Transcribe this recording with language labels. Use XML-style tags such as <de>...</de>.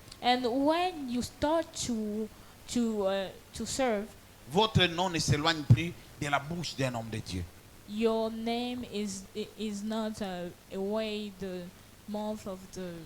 <en>And when you start to serve,</en> <fr>votre nom ne s'éloigne plus de la bouche d'un homme de Dieu.</fr> <en>your name is not away the mouth of the.</en>